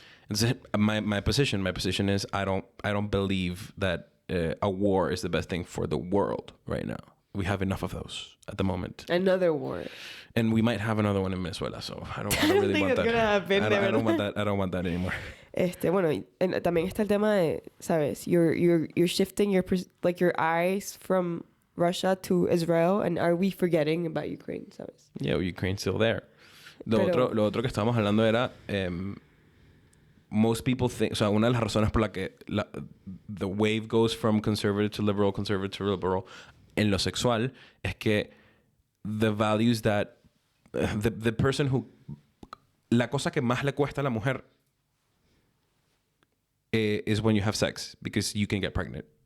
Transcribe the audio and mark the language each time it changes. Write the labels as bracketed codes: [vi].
[es] Entonces, [en] my position is I don't believe that a war is the best thing for the world right now. We have enough of those at the moment. Another war. And we might have another one in Venezuela, so I don't really want that. I don't want that anymore. [es] Bueno, y también está el tema de, ¿sabes? [en] You're shifting your eyes from Russia to Israel, and are we forgetting about Ukraine, [es] ¿sabes? [en] Yeah, well, Ukraine's still there. [es] Lo otro que estábamos hablando era [en] most people think, [es] o sea, una de las razones por la que [en] the wave goes from conservative to liberal [es] en lo sexual es que [en] the values that the person who, [es] la cosa que más le cuesta a la mujer [en] is when you have sex, because you can get pregnant.